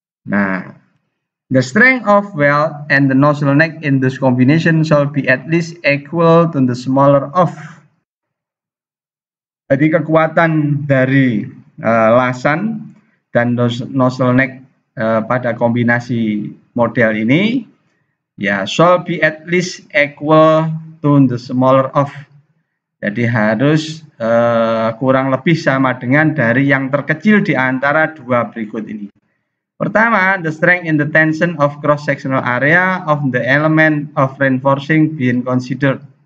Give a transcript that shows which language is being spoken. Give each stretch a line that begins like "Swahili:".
English: Nah, the strength of weld and the nozzle neck in this combination shall be at least equal to the smaller of.
Indonesian: Jadi kekuatan dari lasan dan nozzle neck pada kombinasi model ini ya
English: shall be at least equal to the smaller of.
Indonesian: Jadi harus kurang lebih sama dengan dari yang terkecil di antara dua berikut ini. Pertama,
English: the strength in the tension of cross-sectional area of the element of reinforcing being considered.